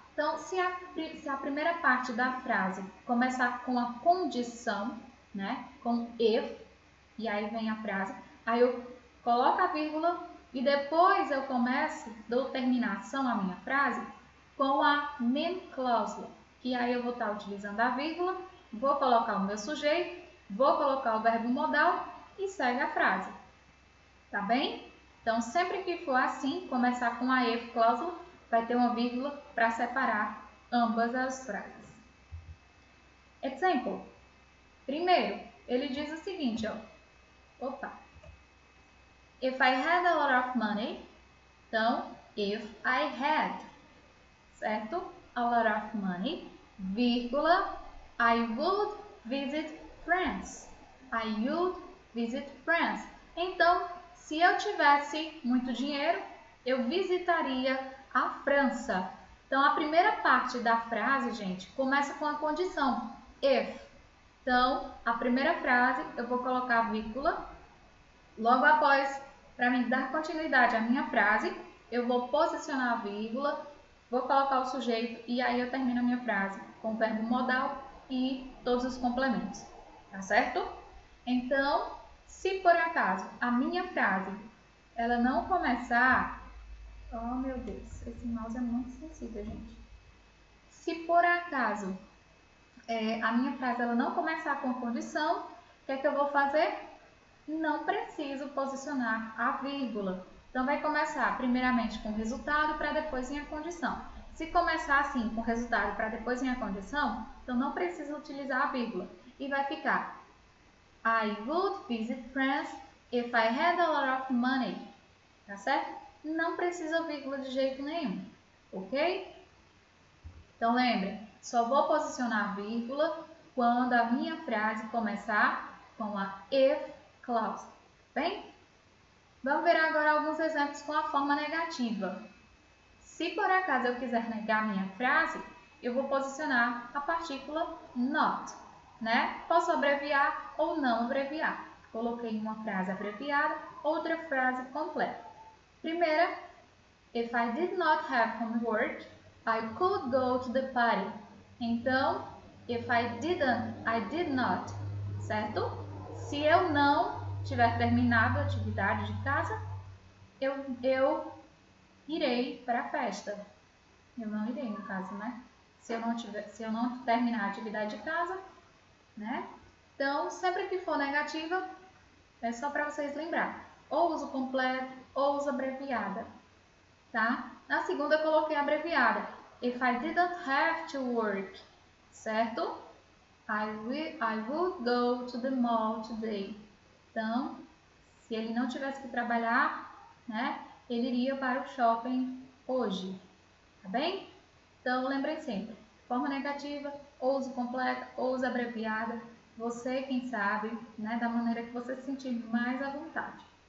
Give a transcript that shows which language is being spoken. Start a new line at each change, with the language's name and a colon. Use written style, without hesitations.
Portuguese: Então, se a primeira parte da frase começar com a condição, né, com if, e aí vem a frase, aí eu coloco a vírgula e depois eu começo, dou terminação à minha frase com a main cláusula, que aí eu vou estar utilizando a vírgula, vou colocar o meu sujeito, vou colocar o verbo modal e segue a frase. Tá bem? Então, sempre que for assim, começar com a if cláusula, vai ter uma vírgula para separar ambas as frases. Example. Primeiro, ele diz o seguinte, ó.
English: If I had a lot of money,
Portuguese: então,
English: if I had,
Portuguese: certo?
English: A lot of money,
Portuguese: vírgula,
English: I would visit friends. I would visit friends.
Portuguese: Então, se eu tivesse muito dinheiro, eu visitaria a França. Então, a primeira parte da frase, gente, começa com a condição if. Então, a primeira frase eu vou colocar vírgula. Logo após, para mim dar continuidade à minha frase, eu vou posicionar a vírgula, vou colocar o sujeito e aí eu termino a minha frase com o verbo modal e todos os complementos, tá certo? Então, se por acaso a minha frase ela não começar... Oh, meu Deus, esse mouse é muito sensível, gente. Se por acaso a minha frase ela não começar com condição, o que é que eu vou fazer? Não preciso posicionar a vírgula. Então, vai começar primeiramente com o resultado para depois vir a condição. Se começar assim, com o resultado para depois vir a condição, então não precisa utilizar a vírgula. E vai ficar
English: I would visit France if I had a lot of money.
Portuguese: Tá certo? Não precisa vírgula de jeito nenhum. Ok? Então, lembre, só vou posicionar a vírgula quando a minha frase começar com a if clause. Bem? Vamos ver agora alguns exemplos com a forma negativa. Se por acaso eu quiser negar minha frase, eu vou posicionar a partícula not, né? Posso abreviar ou não abreviar. Coloquei uma frase abreviada, outra frase completa. Primeira,
English: if I did not have homework, I could go to the party.
Portuguese: Então,
English: if I didn't, I did not,
Portuguese: certo? Se eu não tiver terminado a atividade de casa, eu irei para a festa. Eu não irei, no caso, né? Se eu não terminar a atividade de casa, né? Então, sempre que for negativa, é só para vocês lembrar. Ou uso completo, ou uso abreviada, tá? Na segunda, eu coloquei abreviada.
English: If I didn't have to work,
Portuguese: certo?
English: I would go to the mall today.
Portuguese: Então, se ele não tivesse que trabalhar, né, ele iria para o shopping hoje, tá bem? Então, lembrem sempre, forma negativa, ou uso completa, ou uso abreviada, você quem sabe, né, da maneira que você se sentir mais à vontade.